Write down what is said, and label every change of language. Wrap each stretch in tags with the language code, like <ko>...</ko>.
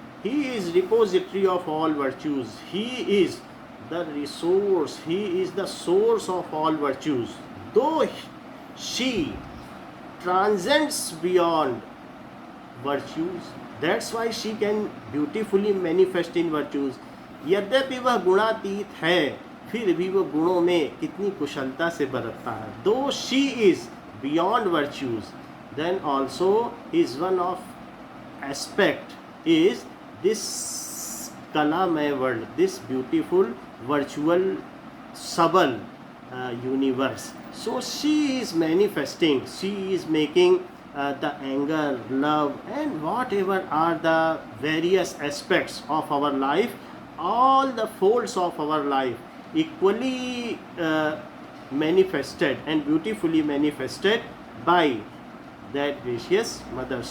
<en>He is repository of all virtues. He is the resource. He is the source of all virtues. Though she transcends beyond virtues, that's why she can beautifully manifest in virtues.</en> <hi>यद्यपि वह गुणातीत है, फिर भी वो गुणों में कितनी कुशलता से बरतता है.</hi> <en>Though she is beyond virtues, then also is one of aspect is this kalamay world, this beautiful virtual subtle universe. So she is manifesting, she is making the anger, love, and whatever are the various aspects of our life, all the folds of our life equally manifested and beautifully manifested by that gracious mother.</en>